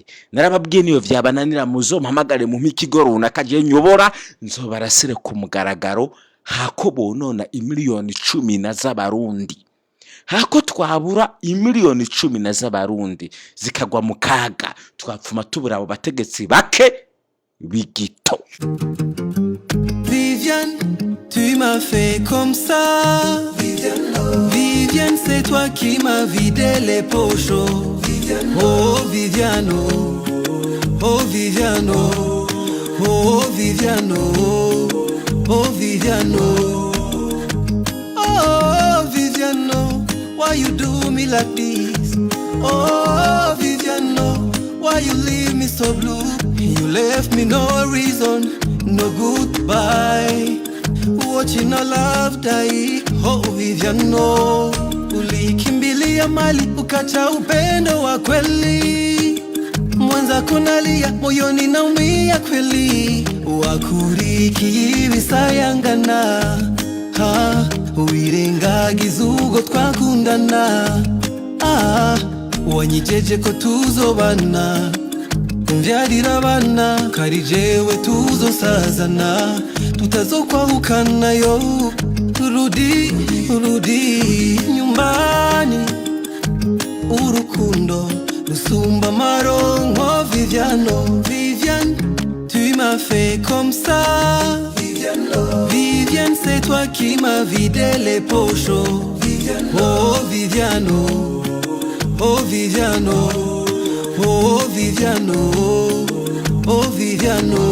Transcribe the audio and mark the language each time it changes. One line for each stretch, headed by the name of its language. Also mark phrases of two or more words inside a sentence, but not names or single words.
Rundi: Narababwiye niyo vyabananira muzompamagare mu mikigo runaka je nyobora, nzobarasire ku mugaragaro, hako bonona imiliyoni 10 z'abarundi. Hako twabura imiliyoni 10 z'abarundi zikagwa mu kaga, twapfuma tubura abo bategetsi bake bigito.
French: Viviane, tu m'as fait comme ça. Viviane, c'est toi qui m'as vidé les poches.
English: Oh Viviane, oh Viviane, oh Viviane, oh Viviane, oh Viviane, why you do me like this? Oh Viviane, why you leave me so blue? You left me no reason, no goodbye. Watching our love die.
Swahili: Oh Viviane, ulikimbilia mali ukacha upendo wa kweli. Mwanza kunalia moyoni naumia kweli.
Rundi: Wakuriki visayangana, wirengagiza ubwo twakundana. Wanyijeje ko tuzobana, umvyarira abana, kari jewe tuzosazana, tutazokwahukana yo.
Swahili: Rudi nyumbani,
Rundi: urukundo rusumba amaronko.
French: Viviane, tu m'as fait comme ça. Viviane, c'est toi qui m'as vidé les poches.
English: Oh Viviano, oh Viviano, oh Viviano, oh Viviano.